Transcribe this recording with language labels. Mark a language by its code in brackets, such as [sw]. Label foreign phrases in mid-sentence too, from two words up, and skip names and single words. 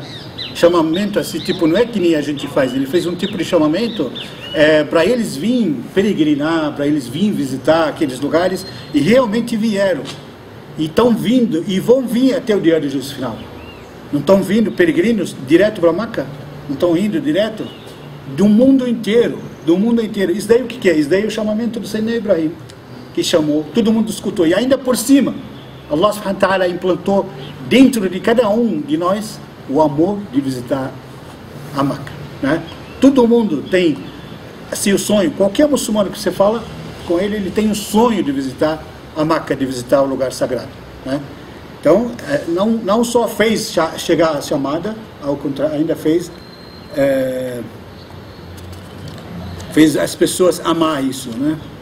[pt] Chamamento assim, tipo, não é que nem a gente faz, ele fez um tipo de chamamento para eles virem peregrinar, para eles virem visitar aqueles lugares, e realmente vieram, e estão vindo, e vão vir até o dia do juízo final. Não estão vindo peregrinos direto para Meca, não estão indo direto do mundo inteiro, isso daí o que é? Isso daí é o chamamento do Sayyidina Ibrahim, que chamou, todo mundo escutou, e ainda por cima, [ar] Allah subhanahu wa ta'ala [pt] implantou dentro de cada um de nós o amor de visitar a Meca, né? Todo mundo tem assim o sonho, qualquer muçulmano que você fala com ele, ele tem um sonho de visitar a Meca, de visitar o lugar sagrado, né? Então, não só fez chegar a chamada, ao contrário, ainda fez as pessoas amar isso, né?